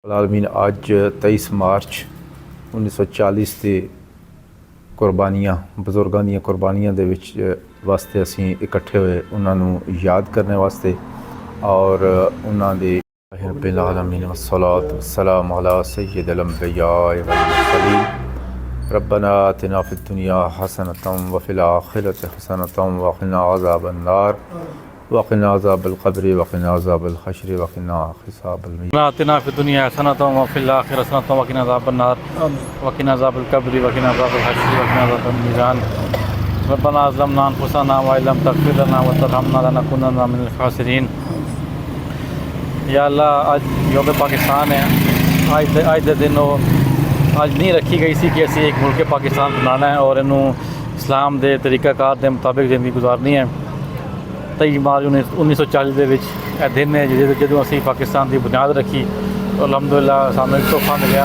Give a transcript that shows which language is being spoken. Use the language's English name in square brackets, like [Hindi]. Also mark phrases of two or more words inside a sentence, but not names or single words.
[Arabic] العالمین [Punjabi] ਅੱਜ 23 ਮਾਰਚ 1940 ਦੇ ਕੁਰਬਾਨੀਆਂ ਬਜ਼ੁਰਗਾਂ ਦੀਆਂ ਕੁਰਬਾਨੀਆਂ ਦੇ ਵਿੱਚ ਵਾਸਤੇ ਅਸੀਂ ਇਕੱਠੇ ਹੋਏ ਉਹਨਾਂ ਨੂੰ ਯਾਦ ਕਰਨ ਵਾਸਤੇ ਔਰ ਉਹਨਾਂ ਦੇ [Arabic] رب العالمين والصلاة والسلام على سيد الانبیاء والمرسلین ربنا آتنا فی الدنیا حسنۃ وفی الآخرۃ حسنۃ وقنا عذاب النار وقنا عذاب القبر وقنا عذاب الحشر وقنا حساب الميزان آتنا فی الدنیا حسنۃ وفی الآخرۃ حسنۃ وقنا عذاب النار وقنا عذاب القبر وقنا عذاب الحشر وقنا عذاب الميزان ربنا ظلمنا انفسنا وان لم تغفر لنا وترحمنا لنكونن من الخاسرین۔ [Punjabi] یا اللہ آج یوم پاکستان ہے، آج دے دن آج نہیں رکھی گئی سی کہ اسی ایک ملک پاکستان بنانا ہے اور انہوں اسلام دے طریقہ کار دے مطابق زندگی گزارنی ہے۔ 23 مارچ 1940 دے وچ اے دن ہے جدوں اسی پاکستان دی بنیاد رکھی اور الحمدللہ سامنے ایک تحفہ ملیا۔